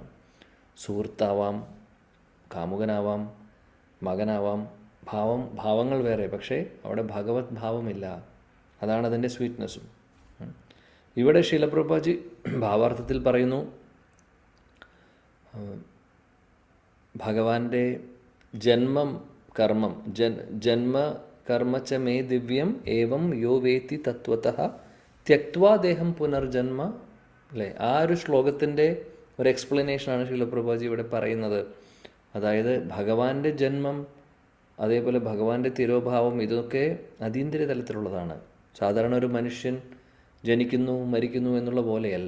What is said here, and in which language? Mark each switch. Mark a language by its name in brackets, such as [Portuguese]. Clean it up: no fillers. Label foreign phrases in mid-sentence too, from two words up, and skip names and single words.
[Malayalam] സുഹൃത്താവാം, കാമുകനാവാം, മകനാവാം, ഭാവങ്ങൾ വേറെ, പക്ഷേ അവിടെ ഭഗവത് ഭാവമില്ല. അതാണ് അതിൻ്റെ സ്വീറ്റ്നെസ്സും. ഇവിടെ ശീലപ്രഭുപാദി ഭാവാർത്ഥത്തിൽ പറയുന്നു, ഭഗവാന്റെ [Sanskrit] ജന്മകർമ്മ ച മേ ദിവ്യം ഏവം യോ വേത്തി തത്വതഃ ത്യക്വാ ദേഹം പുനർജന്മ. [Malayalam] അല്ലേ, ആ ഒരു ശ്ലോകത്തിൻ്റെ ഒരു എക്സ്പ്ലനേഷനാണ് ശീലപ്രഭുപാദി ഇവിടെ പറയുന്നത്. അതായത് ഭഗവാന്റെ ജന്മം, അതേപോലെ ഭഗവാന്റെ തിരോഭാവം, ഇതൊക്കെ അതീന്ദ്രിയ തലത്തിലുള്ളതാണ്. സാധാരണ ഒരു മനുഷ്യൻ ജനിക്കുന്നു മരിക്കുന്നു എന്നുള്ള പോലെയല്ല.